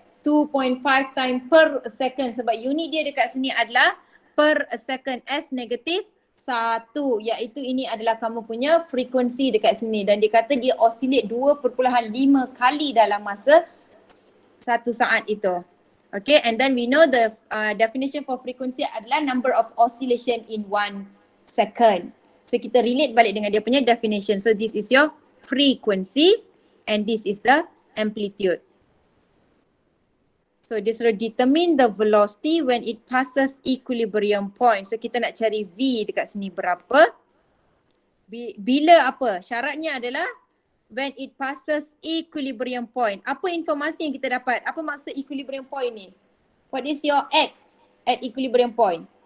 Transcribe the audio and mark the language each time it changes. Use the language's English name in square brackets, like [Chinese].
[English] 2.5 times per second [Malay] sebab unit dia dekat sini adalah per second S negatif 1, iaitu ini adalah kamu punya frekuensi dekat sini dan dia kata dia oscillate 2.5 kali dalam masa 1 saat itu. [English] Okay, and then we know the definition for frequency adalah number of oscillation in 1 second. [Malay] So kita relate balik dengan dia punya definition. [English] So this is your frequency and this is the amplitude. So [Malay] dia suruh [English] determine the velocity when it passes equilibrium point. [Malay] So kita nak cari V dekat sini berapa. Bila apa? Syaratnya adalah [English] when it passes equilibrium point. [Malay] Apa informasi yang kita dapat? Apa maksud equilibrium point ni? [English] What is your X at equilibrium point?